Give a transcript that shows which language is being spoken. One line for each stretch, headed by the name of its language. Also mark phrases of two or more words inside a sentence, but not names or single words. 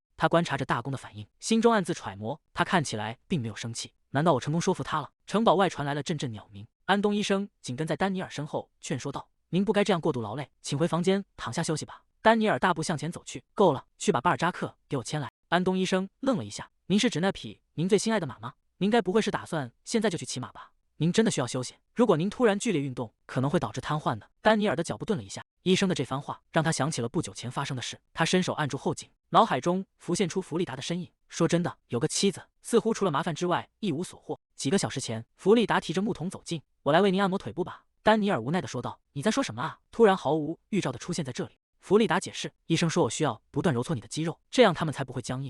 Chinese: 他觀察着大公的反應，心中暗自揣摩，他看起來並沒有生氣，難道我成功說服他了？城堡外傳來了陣陣鳥鳴，安東醫生緊跟在丹尼爾身後勸說道，您不該這樣過度勞累，請回房間躺下休息吧。丹尼爾大步向前走去，夠了，去把巴爾扎克給我牽來。安東醫生愣了一下，您是指那匹您最心愛的馬嗎？您該不會是打算現在就去騎馬吧？您真的需要休息，如果您突然劇烈運動，可能會導致癱瘓的。丹尼爾的腳步頓了一下，醫生的這番話讓他想起了不久前發生的事，他伸手按住後頸，腦海中浮現出弗利達的身影。說真的，有個妻子，似乎除了麻煩之外一無所獲。幾個小時前，弗利達提着木桶走近，我來為您按摩腿部吧。丹尼爾無奈地說道，你在說什麼啊？突然毫無預兆地出現在這裡， 弗利達解釋，醫生說我需要不斷揉搓你的肌肉，這樣它們才不會僵硬。